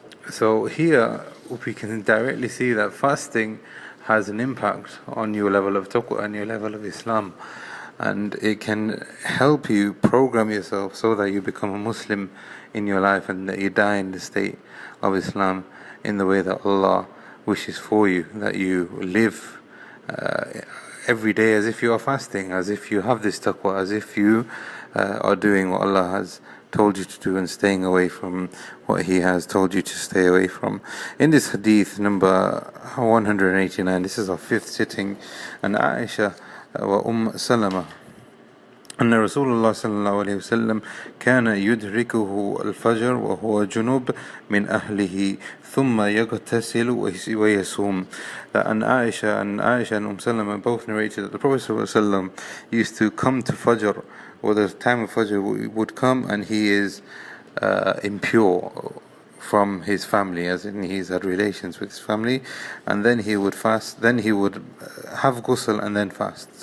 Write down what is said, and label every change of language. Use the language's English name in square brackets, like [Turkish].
[English] So here we can directly see that fasting has an impact on your level of taqwa and your level of Islam, and it can help you program yourself so that you become a Muslim in your life and that you die in the state of Islam in the way that Allah wishes for you, that you live every day as if you are fasting, as if you have this taqwa, as if you are doing what Allah has told you to do and staying away from what He has told you to stay away from. In this hadith number 189, this is our fifth sitting, and Aisha wa Salamah [Arabic] أن رسول الله صلى الله عليه وسلم كان يدركه الفجر وهو جنوب من أهله ثم يغتسل ويصوم. [English] And Aisha and Salamah both narrated that the Prophet [Arabic] صلى الله عليه وسلم [English] used to come to Fajr, or the time of Fajr would come, and he is impure from his family, as in he's had relations with his family, and then he would fast, then he would have ghusl and then fast.